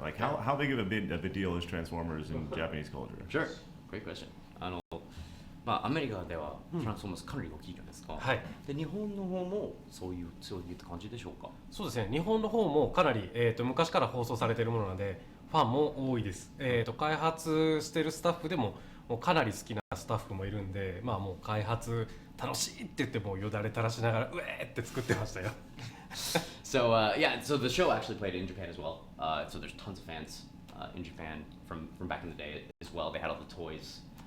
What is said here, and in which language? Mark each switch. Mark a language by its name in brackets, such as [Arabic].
[English] Like, how big of a deal is Transformers in Japanese culture? Sure. Great question. [Japanese] アメリカではトランスフォーマーズかなり大きいじゃないですか。はい。で日本の方もそういう感じでしょうか。そうですね。日本の方もかなり昔から放送されているものなのでファンも多いです。開発してるスタッフでもかなり好きなスタッフもいるんで、まあもう開発楽しいって言ってもよだれ垂らしながらうえーって作ってましたよ。 [English] So so the show actually played in Japan as well. So there's tons of fans in Japan from back in the day as well. They had all the toys.